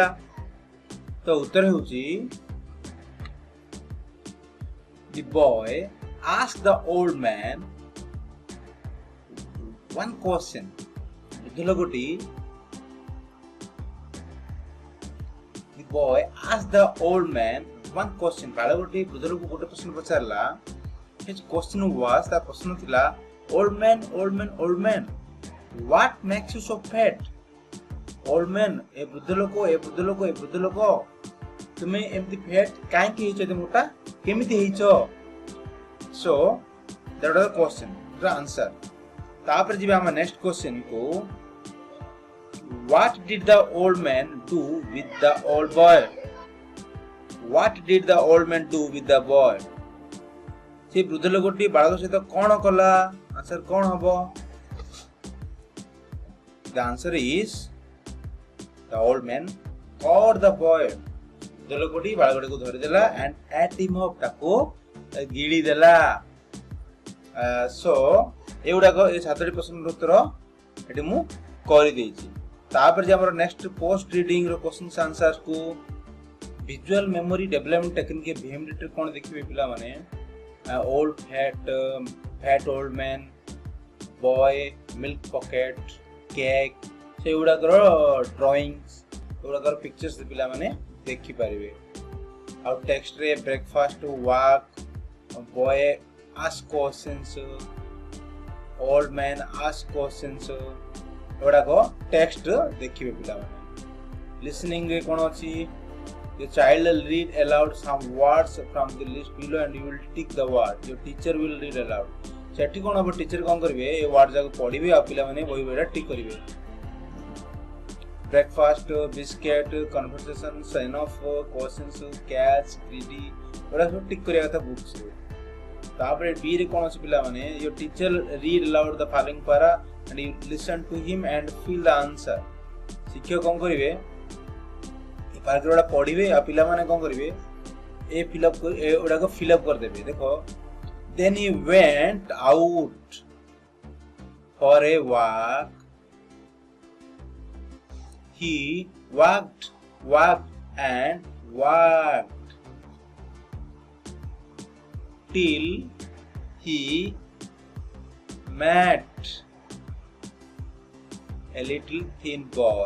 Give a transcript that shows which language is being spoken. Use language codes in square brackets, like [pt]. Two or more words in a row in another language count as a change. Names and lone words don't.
[or] ତ ଉତ୍ତର ହେଉଛି [en] the boy asked the old man one question. [or] ବୃଦ୍ଧ ଲୋକଟି [en] the boy asked the old man one question. [or] ବାଳକଟି ବୃଦ୍ଧ ଲୋକକୁ ଗୋଟେ ପ୍ରଶ୍ନ ପଚାରିଲା. [en] His question was, [or] ତା ପ୍ରଶ୍ନ ଥିଲା, [en] old man, what makes you so fat? Old man, [or] ଏ ବୃଦ୍ଧ ଲୋକ ତୁମେ ଏମିତି ଫ୍ୟାଟ୍ କାହିଁକି ହେଇଛ, ଏତେ ମୋଟା କେମିତି ହେଇଛ? [en] So that was the question, the answer. [or] ତାପରେ ଯିବା ଆମ [en] next question [or] କୁ. [en] What did the old man do with the old boy? What did the old man do with the boy? [or] ସେ ବୃଦ୍ଧ ଲୋକଟି ବାଳକ ସହିତ କଣ କଲା? ଆନ୍ସର କଣ ହବ? [en] The answer is the old man caught the boy. [or] ବୃଦ୍ଧ ଲୋକଟି ବାଳକଟିକୁ ଧରିଦେଲା [en] and ate him up, [or] ତାକୁ ଗିଳି ଦେଲା. So ଏଗୁଡାକ ଏ 7ଟି ପ୍ରଶ୍ନର ଉତ୍ତର ଏଠି ମୁଁ କରିଦେଇଛି. ତାପରେ ଯେ ଆମର [en] next post reading [or] ର [en] questions answers [or] କୁ [en] visual memory development technique VMDT [or] ରେ କଣ ଦେଖିବେ ପିଲାମାନେ? [en] old fat old man, boy, milk packet, cake, [or] ସେଗୁଡାକର ଡ୍ରଇଂସ୍, ଏଗୁଡାକର ପିକ୍ଚର୍ସ ପିଲାମାନେ ଦେଖିପାରିବେ. [en] ଆଉ ଟେକ୍ସଟରେ breakfast, walk, boy ask questions, old man ask questions, [or] ଏଗୁଡାକ ଟେକ୍ସଟ ଦେଖିବେ ପିଲାମାନେ. listening ରେ କଣ ଅଛି? [en] The child will read aloud some words from the list below and you will tick the word. Your teacher will read aloud. [or] ସେଠି କଣ ହବ? टीचर କଣ କରିବେ? ଏ ୱାର୍ଡ ଯାକ ପଢିବେ ଆଉ ପିଲାମାନେ ବହି ବହିଟା ଟିକ୍ କରିବେ. [en] breakfast, biscuit, conversation, sign off, questions, catch, greedy, [or] ଏଗୁଡା ସବୁ ଟିକ୍ କରିବା କଥା ବୁକ୍ସ ରେ. ତାପରେ B ରେ କଣ ଅଛି ପିଲାମାନେ? [en] your teacher read aloud the following para and you listen to him and fill the answer. [or] ଶିକ୍ଷକ କଣ କରିବେ? ଏ ପାରାଗ୍ରାଫଟା ପଢିବେ ଆଉ ପିଲାମାନେ କଣ କରିବେ? ଏ ଫିଲଅପ ଏଗୁଡାକ ଫିଲଅପ କରିଦେବେ. ଦେଖ, [en] then he went out for a walk. He walked and walked till he met a little thin boy.